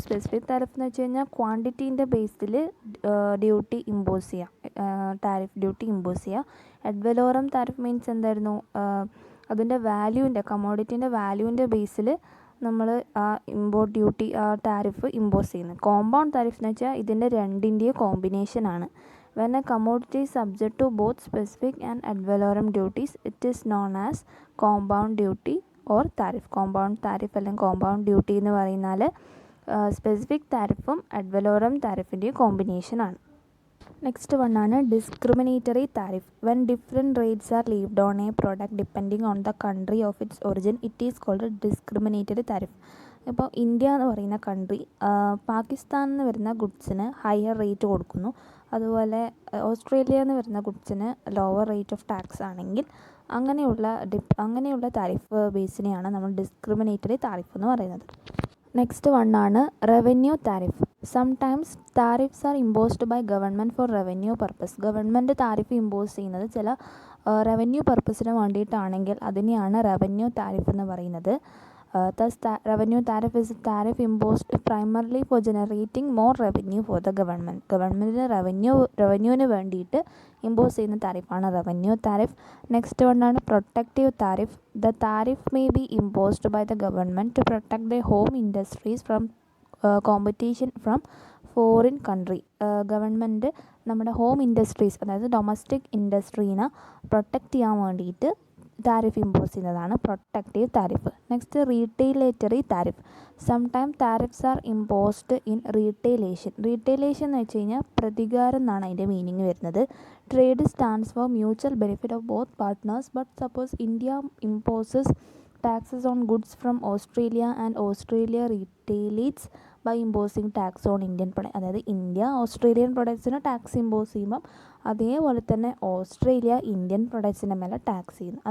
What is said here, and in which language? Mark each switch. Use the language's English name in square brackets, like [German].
[Malayalam] Specific tariff എന്ന് വെച്ച് കഴിഞ്ഞാൽ ക്വാണ്ടിറ്റീൻ്റെ ബേസിൽ ഡ്യൂട്ടി ഇമ്പോസ് ചെയ്യാം, താരിഫ് ഡ്യൂട്ടി ഇമ്പോസ് ചെയ്യുക. അഡ്വലോറം താരിഫ് മീൻസ് എന്തായിരുന്നു, അതിൻ്റെ വാല്യൂവിൻ്റെ, കമ്മോഡിറ്റീൻ്റെ വാല്യൂവിൻ്റെ ബേസിൽ നമ്മൾ ആ ഇമ്പോർട്ട് ഡ്യൂട്ടി താരിഫ് ഇമ്പോസ് ചെയ്യുന്നത്. കോമ്പൗണ്ട് താരിഫ് എന്ന് വെച്ചാൽ ഇതിൻ്റെ രണ്ടിൻ്റെയും കോമ്പിനേഷനാണ്. [English] When a commodity is subject to both specific and ad valorem duties, it is known as compound duty or tariff. [Malayalam] Compound tariff അല്ലെങ്കിൽ കോമ്പൗണ്ട് ഡ്യൂട്ടി എന്ന് പറയുന്നാൽ സ്പെസിഫിക് താരിഫും അഡ്വലോറം താരിഫിൻ്റെയും കോമ്പിനേഷനാണ്. Next വണ്ണാണ് [English] Discriminatory tariff. When different rates are levied on a product depending on the country of its origin it is called discriminatory tariff. [Malayalam] ഇപ്പോൾ India എന്ന് പറയുന്ന country പാകിസ്ഥാനിൽ നിന്ന് വരുന്ന ഗുഡ്സിന് higher rate കൊടുക്കുന്നു, അതുപോലെ ഓസ്ട്രേലിയയിൽ നിന്ന് വരുന്ന ഗുഡ്സിന് [English] lower rate of tax [Malayalam] ആണെങ്കിൽ അങ്ങനെയുള്ള താരിഫ് ബേസിനെയാണ് നമ്മൾ ഡിസ്ക്രിമിനേറ്ററി താരിഫ് എന്ന് പറയുന്നത്. Next വണ്ണാണ് [English] Revenue tariff. Sometimes tariffs are imposed by government for revenue purpose. [Malayalam] Government tariff impose ചെയ്യുന്നത് ചില റവന്യൂ പർപ്പസിന് വേണ്ടിയിട്ടാണെങ്കിൽ അതിനെയാണ് റവന്യൂ താരിഫ് എന്ന് പറയുന്നത്. [English] Thus, revenue tariff is a tariff imposed primarily for generating more revenue for the government. [Malayalam] ഗവൺമെൻറ്റിന് റവന്യൂവിന് വേണ്ടിയിട്ട് impose ചെയ്യുന്ന താരിഫാണ് revenue tariff. Next വണ്ണാണ് [English] Protective tariff. The tariff may be imposed by the government to protect the home industries from competition from foreign country. [Malayalam] Government നമ്മുടെ home industries, അതായത് domestic ഇൻഡസ്ട്രീനെ protect ചെയ്യാൻ വേണ്ടിയിട്ട് tariff impose ചെയ്യുന്നതാണ് protective tariff. [English] Next retaliatory tariff. Sometime tariffs are imposed in retaliation. [Malayalam] റീറ്റെയിലേഷൻ എന്ന് വെച്ച് കഴിഞ്ഞാൽ പ്രതികാരം എന്നാണ് അതിൻ്റെ മീനിങ് വരുന്നത്. [English] Trade stands for mutual benefit of both partners. But suppose India imposes taxes on goods from Australia and Australia retaliates by imposing tax on Indian products. [Malayalam] അതായത് India Australian പ്രൊഡക്ട്സിന് tax impose ചെയ്യുമ്പം അതേപോലെ തന്നെ Australia Indian പ്രൊഡക്ട്സിൻ്റെ മേലെ tax ചെയ്യുന്നു.